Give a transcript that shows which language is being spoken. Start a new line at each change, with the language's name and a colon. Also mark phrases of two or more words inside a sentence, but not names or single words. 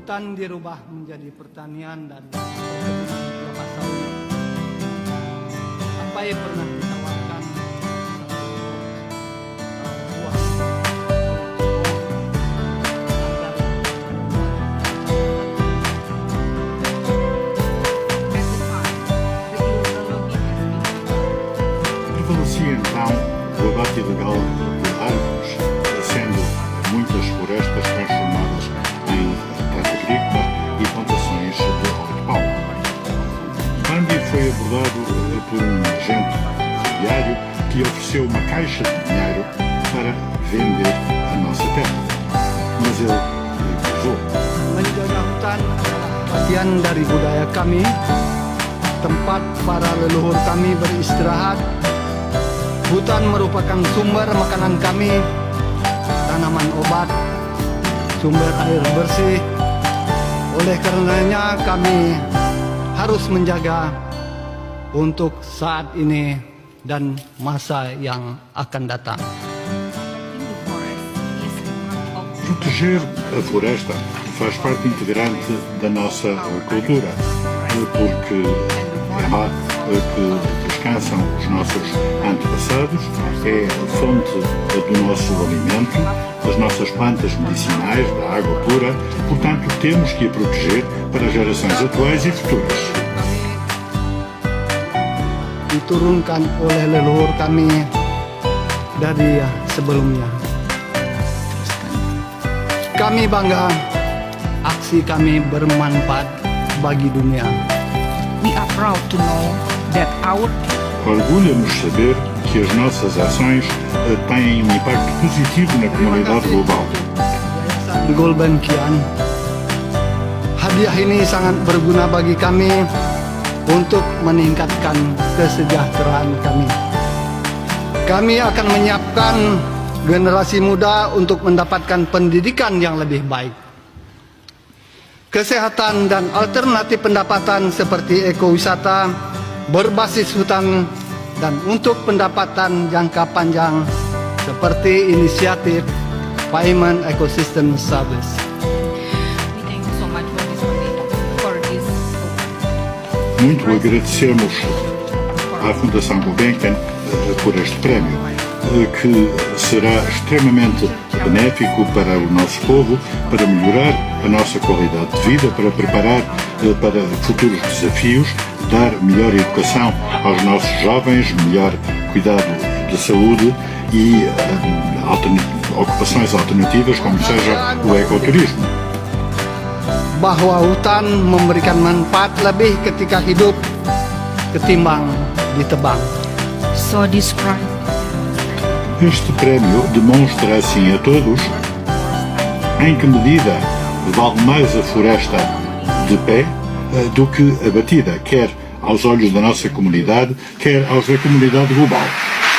Indonesian: hutan dirubah menjadi pertanian dan perkebunan kelapa sawit. Apa yang pernah ditawarkan buah
Portuguese: Prevalecia então o abate ilegal de árvores, sendo muitas florestas transformadas em terra agrícola e plantações de óleo de palma. Bambi foi abordado por um agente ferroviário que ofereceu uma caixa de dinheiro para vender a nossa terra, mas ele recusou.
Indonesian: menjaga hutan adalah bagian dari budaya kami, tempat para leluhur kami beristirahat. Hutan merupakan sumber makanan kami, tanaman obat, sumber air bersih. Oleh karenanya kami harus menjaga untuk saat ini dan masa yang akan datang.
Portuguese: Proteger a floresta faz parte integrante da nossa cultura, porque é lá que descansam os nossos antepassados, é a fonte do nosso alimento, das nossas plantas medicinais, da água pura. Portanto, temos que a proteger para gerações atuais e futuras.
Indonesian: Diturunkan oleh leluhur kami dari sebelumnya. Kami bangga aksi kami bermanfaat bagi dunia.
English: We are proud to know that our
Portuguese: Orgulha-nos saber que as nossas ações têm um impacto positivo na comunidade global.
Indonesian: Yayasan Gulbenkian, hadiah ini sangat berguna bagi kami untuk meningkatkan kesejahteraan kami. Kami akan menyiapkan generasi muda untuk mendapatkan pendidikan yang lebih baik, kesehatan dan alternatif pendapatan seperti ekowisata berbasis hutan, dan untuk pendapatan jangka panjang seperti inisiatif
English: Payment Ecosystem Service. we thank you so much for this
Portuguese: Muito agradecemos à Fundação Gulbenkian por este prémio, que será extremamente benéfico para o nosso povo, para melhorar a nossa qualidade de vida, para preparar para futuros desafios, dar melhor educação aos nossos jovens, melhor cuidado de saúde e ocupações alternativas, como seja o ecoturismo.
Indonesian: Bahwa hutan memberikan manfaat lebih ketika hidup ketimbang ditebang.
English: So this prize
Portuguese: Este prémio demonstra assim a todos em que medida vale mais a floresta de pé do que a batida, quer aos olhos da nossa comunidade, quer aos da comunidade global.